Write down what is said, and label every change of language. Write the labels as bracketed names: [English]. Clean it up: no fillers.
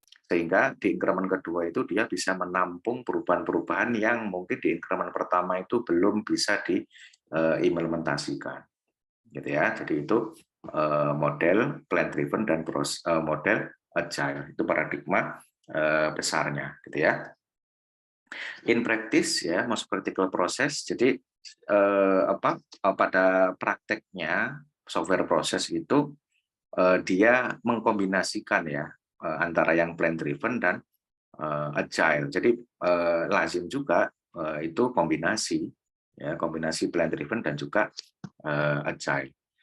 [Indonesian] Sehingga di increment kedua itu dia bisa menampung perubahan-perubahan yang mungkin di increment pertama itu belum bisa diimplementasikan. Gitu ya. Jadi itu model plan driven dan model agile. Itu paradigma besarnya gitu ya. [English] In practice ya, most critical process. [Indonesian] Jadi pada prakteknya software proses itu dia mengkombinasikan ya antara yang plan driven dan agile. Jadi lazim juga itu kombinasi ya, kombinasi plan driven dan juga agile.